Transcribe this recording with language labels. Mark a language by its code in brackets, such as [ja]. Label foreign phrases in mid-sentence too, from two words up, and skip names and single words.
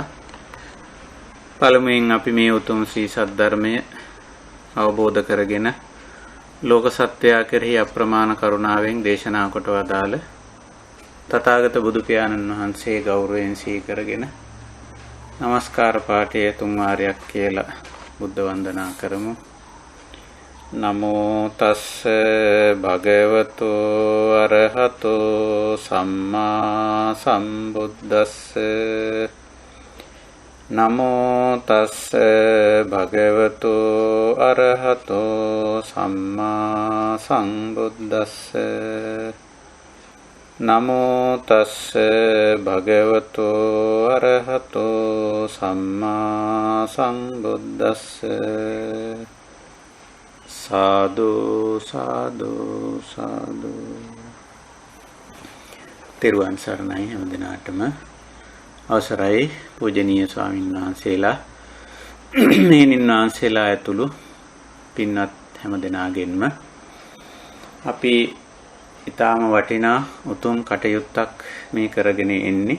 [si] පළමුවෙන් අපි මේ උතුම් ශ්‍රී සද්ධර්මය අවබෝධ කරගෙන ලෝක සත්‍යය කෙරෙහි අප්‍රමාණ කරුණාවෙන් දේශනා කොට වදාළ තථාගත බුදු පියාණන් වහන්සේ ගෞරවයෙන් සිහි කරගෙන නමස්කාර පාඨය තුන් වාරයක් කියලා බුද්ධ වන්දනා කරමු. [pi] නමෝ තස්ස භගවතු අරහතෝ සම්මා සම්බුද්දස්ස. නමෝ තස්ස භගවතු අරහතෝ සම්මා සම්බුද්දස්ස. නමෝ තස්ස භගවතු අරහතෝ සම්මා සම්බුද්දස්ස. [si] සාදු සාදු සාදු. තෙරුවන් සරණයි හැම දිනාටම. අවසරයි පූජනීය ස්වාමීන් වහන්සේලා, මෙහෙණින් වහන්සේලා ඇතුළු පින්වත් හැම දෙනාගෙන්ම අපි ඊටාම වටිනා උතුම් කටයුත්තක් මේ කරගෙන එන්නේ.